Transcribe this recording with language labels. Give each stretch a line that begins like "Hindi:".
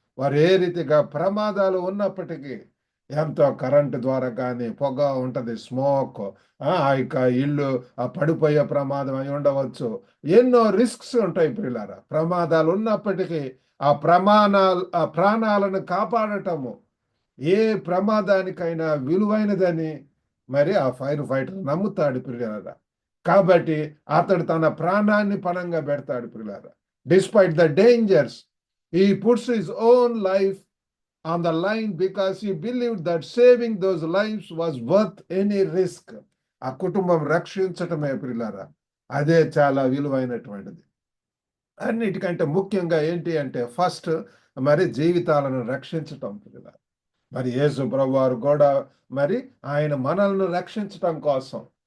Telugu: వారు ఏ రీతిగా ప్రమాదాలు ఉన్నప్పటికీ, ఎంతో కరెంటు ద్వారా కానీ పొగ ఉంటుంది, స్మోక్, ఆ యొక్క ఇల్లు పడిపోయే ప్రమాదం అయి ఉండవచ్చు, ఎన్నో రిస్క్స్ ఉంటాయి ప్రియులారా. ప్రమాదాలు ఉన్నప్పటికీ ఆ ప్రాణాలను కాపాడటము ఏ ప్రమాదానికైనా విలువైనదని మరి ఆ ఫైర్ ఫైటర్ నమ్ముతాడు ప్రియులారా. కాబట్టి అతడు తన ప్రాణాన్ని పణంగా పెడతాడు ప్రియులారా. Despite the dangers,
English: he puts his own life on the line because he believed that saving those lives was worth any risk.
Telugu: ఆ కుటుంబం రక్షించటమే ప్రియులారా, అదే చాలా విలువైనటువంటిది. అన్నిటికంటే ముఖ్యంగా ఏంటి అంటే ఫస్ట్ మరి జీవితాలను రక్షించటం ప్రియులారా. మరి యేసు ప్రభువారు కూడా మరి ఆయన మనల్ని రక్షించటం కోసం